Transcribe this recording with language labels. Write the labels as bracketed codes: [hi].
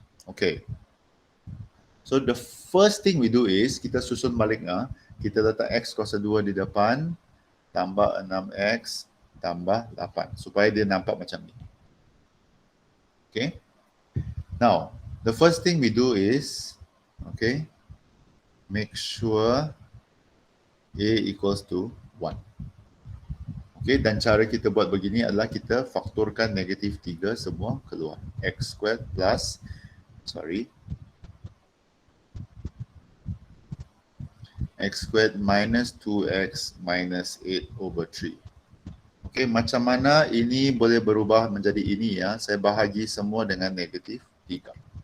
[ms] Okay. [en] So the first thing we do is [ms] kita susun balik kita letak x kuasa 2 di depan tambah 6x tambah 8 supaya dia nampak macam ni. Okay. [en] Now, the first thing we do is, okay, make sure A equals to 1. [ms] Okay, dan cara kita buat begini adalah kita faktorkan negatif 3 semua keluar. [en] X squared plus, X squared minus 2X minus 8 over 3. [ms] Okay, macam mana ini boleh berubah menjadi ini ya? Saya bahagi semua dengan negatif 3.